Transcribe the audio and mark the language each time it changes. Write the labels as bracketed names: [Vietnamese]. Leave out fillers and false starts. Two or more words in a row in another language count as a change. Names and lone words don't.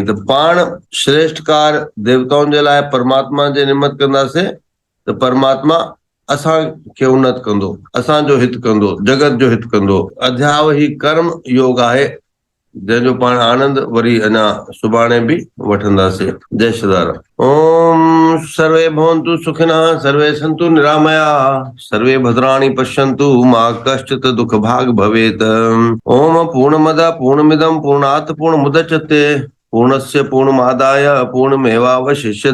[Sindhi] त पाण श्रेष्ठ कार देवताउनि जे लाइ परमात्मा जे निमित कंदासीं त परमात्मा असांखे उन्नत कंदो, असांजो हित कंदो, जगत जो हित कंदो। अध्याव ही कर्म योग आहे, जंहिंजो पाण आनंद वरी अञा सुभाणे बि वठंदासीं। [Hindi] जय श्रीराम। [Sanskrit] ओम सर्वे भवन्तु सुखिनः, सर्वे सन्तु निरामयाः, सर्वे भद्राणि पश्यन्तु, मा कश्चित् दुःख भाग् भवेत्। ओम पूर्णमदः पूर्णमिदं पूर्णात् पूर्णमुदच्यते, पूर्णस्य पूर्णमादाय पूर्णमेवावशिष्यते।